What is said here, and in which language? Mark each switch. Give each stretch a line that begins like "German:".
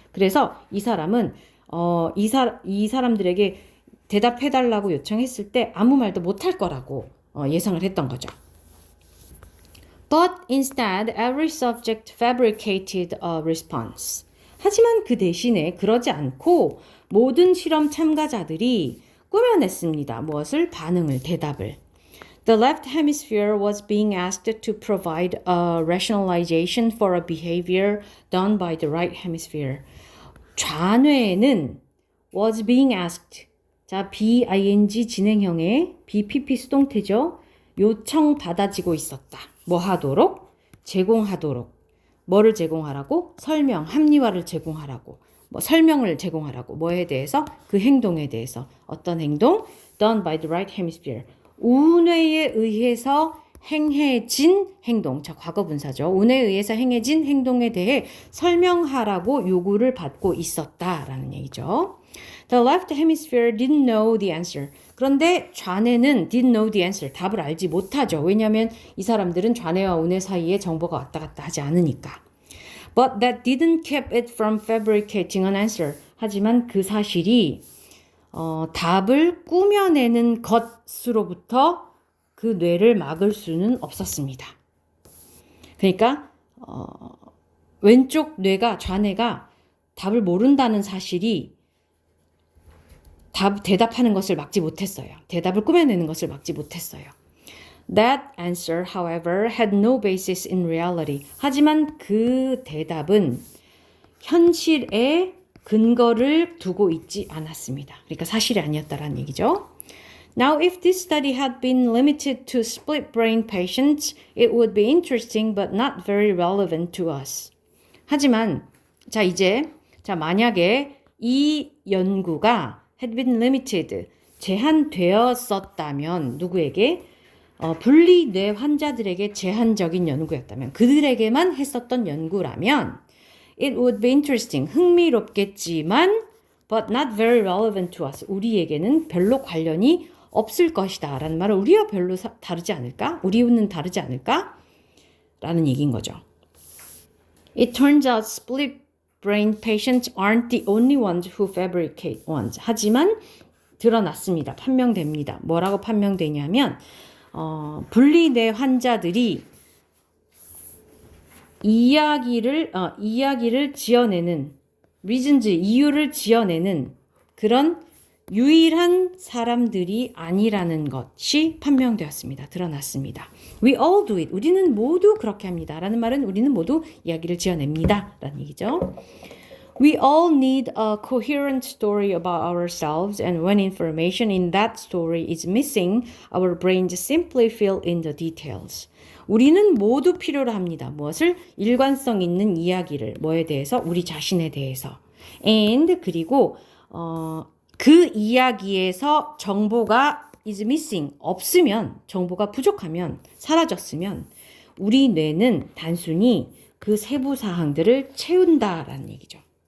Korean: 그래서 이 사람은 이 사람들에게 대답해달라고 요청했을 때 아무 말도 못할 거라고 예상을 했던 거죠.
English: But instead, every subject fabricated a response.
Korean: 하지만 그 대신에 그러지 않고 모든 실험 참가자들이 꾸며냈습니다. 무엇을? 반응을, 대답을.
English: The left hemisphere was being asked to provide a rationalization for a behavior done by the right hemisphere.
Korean: 좌뇌는
English: was being asked.
Korean: 자, BING 진행형의 BPP 수동태죠. 요청받아지고 있었다. 뭐 하도록? 제공하도록. 뭐를 제공하라고? 설명, 합리화를 제공하라고. 뭐 설명을 제공하라고. 뭐에 대해서? 그 행동에 대해서. 어떤 행동?
English: Done by the right hemisphere.
Korean: 우뇌에 의해서 행해진 행동. 자, 과거분사죠. 우뇌에 의해서 행해진 행동에 대해 설명하라고 요구를 받고 있었다라는 얘기죠.
English: The left hemisphere didn't know the answer.
Korean: 그런데 좌뇌는
English: didn't know the answer.
Korean: 답을 알지 못하죠. 왜냐하면 이 사람들은 좌뇌와 우뇌 사이에 정보가 왔다 갔다 하지 않으니까.
English: But that didn't keep it from fabricating an answer.
Korean: 하지만 그 사실이 답을 꾸며내는 것으로부터 그 뇌를 막을 수는 없었습니다. 그러니까 왼쪽 뇌가 좌뇌가 답을 모른다는 사실이 대답하는 것을 막지 못했어요. 대답을 꾸며내는 것을 막지 못했어요.
English: That answer, however, had no basis in reality.
Korean: 하지만 그 대답은 현실에 근거를 두고 있지 않았습니다. 그러니까 사실이 아니었다라는 얘기죠.
English: Now, if this study had been limited to split brain patients, it would be interesting but not very relevant to us.
Korean: 하지만 만약에 이 연구가
English: had been limited,
Korean: 제한되었었다면 누구에게? 분리뇌 환자들에게 제한적인 연구였다면, 그들에게만 했었던 연구라면
English: it would be interesting,
Korean: 흥미롭겠지만
English: but not very relevant to us,
Korean: 우리에게는 별로 관련이 없을 것이다 라는 말은 우리와 별로 다르지 않을까? 우리는 다르지 않을까? 라는 얘기인 거죠.
English: It turns out split brain patients aren't the only ones who fabricate ones.
Korean: 하지만 드러났습니다. 판명됩니다. 뭐라고 판명되냐면 분리뇌 환자들이 이야기를 지어내는 reasons, 이유를 지어내는 그런 유일한 사람들이 아니라는 것이 판명되었습니다. 드러났습니다.
English: We all do it.
Korean: 우리는 모두 그렇게 합니다. 라는 말은 우리는 모두 이야기를 지어냅니다. 라는 얘기죠.
English: We all need a coherent story about ourselves, and when information in that story is missing, our brains simply fill in the details.
Korean: 우리는 모두 필요로 합니다. 무엇을? 일관성 있는 이야기를. 뭐에 대해서? 우리 자신에 대해서.
English: And
Korean: 그리고 그 이야기에서 정보가
English: is missing,
Korean: 없으면, 정보가 부족하면, 사라졌으면 우리 뇌는 단순히 그 세부 사항들을 채운다라는 얘기죠.